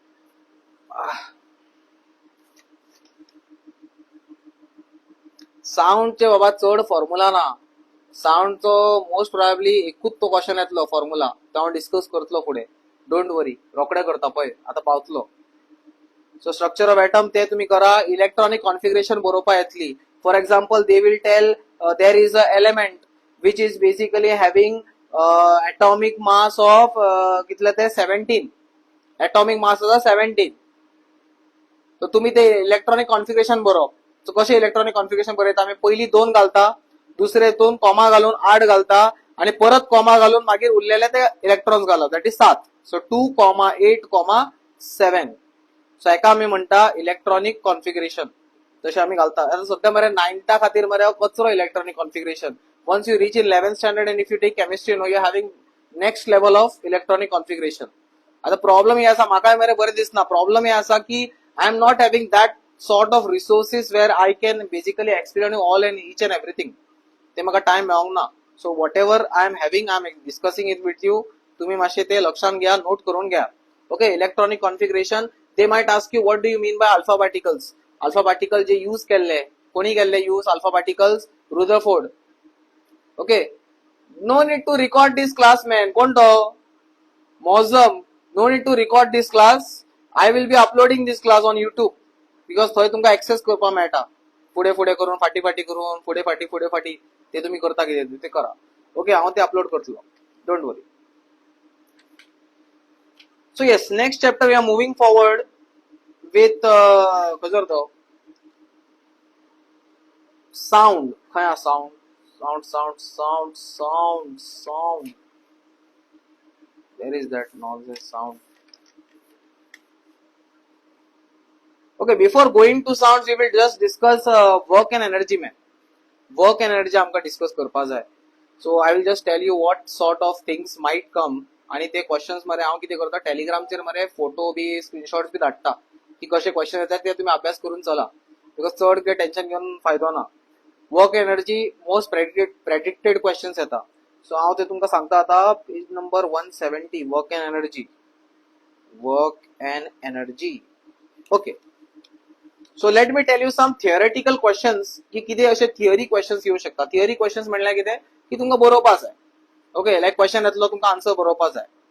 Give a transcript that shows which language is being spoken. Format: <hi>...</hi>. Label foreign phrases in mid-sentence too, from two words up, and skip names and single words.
<kok>साऊंडचे बाबा चढ फॉर्म्युला ना. साऊंडचो</kok> <en>most probably</en> <kok>एकूच तो क्वेश्चन येतलो फॉर्म्युला, तो हांव डिस्कस करतलो फुडें.</kok> <en>Don't worry,</en> <kok>रोखडे करता पळय, आतां पावतलो.</kok> <en>So structure of atom</en> <kok>ते तुम्ही करा.</kok> <en>electronic configuration</en> <kok>बरोवपा येतली.</kok> <en>For example they will tell there is a element which is basically having atomic mass of</en> <kok>कितले ते</kok> <en>17. atomic mass आसा 17.</en> <kok>तर तुम्ही ते</kok> <en>electronic configuration</en> <kok>बरोवप. सो कशें</kok> <en>electronic configuration</en> <kok>बरयता आमी, पयली 2 घालता, दुसरे 2 कॉमा घालून 8 घालता आणि परत कॉमा घालून मागीर उरलेले ते इलेक्ट्रॉन्स घालप,</kok> <en>that is 7.</en> <kok>सो 2,8,7. सो हेका आमी म्हणटा</kok> <en>electronic configuration.</en> <kok>तशें आमी घालता. आतां सध्या मरे 9th खातीर मरे कचरो</kok> <en>electronic configuration. Once you reach in 11th standard and if you take chemistry, you are having next level of electronic configuration.</en> <kok>आता प्रॉब्लेम हे आसा, म्हाका मरे बरें दिसना. प्रॉब्लेम हे आसा की</kok> <en>I am not having that sort of resources where I can basically explain you all and each and everything.</en> <kok>ते म्हाका टाइम मेळोंक ना.</kok> <en>So whatever I am having, I am discussing it with you.</en> <kok>तुम्ही मातशे ते लक्षात घ्या, नोट करून घ्या.</kok> <en>Okay, electronic configuration. They might ask you what do you mean by alpha particles. Alpha particle</en> <kok>जे यूज केल्ले, कोणी केल्ले यूज</kok> <en>alpha particles?</en> <kok>Rutherford.</kok> <en>Okay, no need to record this class, man.</en> <kok>कोण तो Mozum.</kok> <en>No need to record this class. I will be uploading this class on YouTube because</en> <kok>थंय तुमकां एक्सेस करपाक मेळटा. फुडें फुडें करून, फाटी फाटी करून, फुडें फाटी ते तुम्ही करता कितें ते करा. ओके, हांव ते अपलोड करतलो.</kok> <en>Don't worry. So yes, next chapter we are moving forward with</en> <kok>खंयसर तो</kok> <en>sound.</en> <kok>खंय हा</kok> <en>sound? Sound. Where is that nonsense sound? Okay, before going to sounds, we will just discuss work and energy, man. Work and energy</en> <kok>आमका discuss करपा जाय.</kok> <en>So I will just tell you what sort of things might come.</en> <kok>आणि ते क्वेश्चन्स मरे हांव कितें करता, टेलिग्रामचेर मरे फोटो बी स्क्रीनशॉट्स बी धाडटा की कशे क्वेश्चन येतात ते तुम्ही अभ्यास करून चला. बिकॉज चड काही टेन्शन घेऊन फायदो ना.</kok> <en>work energy most predicted questions</en> <kok>येता. सो हांव ते तुमकां सांगता आता.</kok> <en>Page number 170, Work and energy. Okay, so let me tell you some theoretical questions</en> <kok>की कितें अशे थियरी क्वेश्चन्स येऊ शकता. थियरी क्वेश्चन्स म्हणल्यार कितें की तुमकां बरोवपा जाय. ओके, लायक क्वेश्चन येतलो, तुमकां आन्सर बरोवपा जाय.</kok>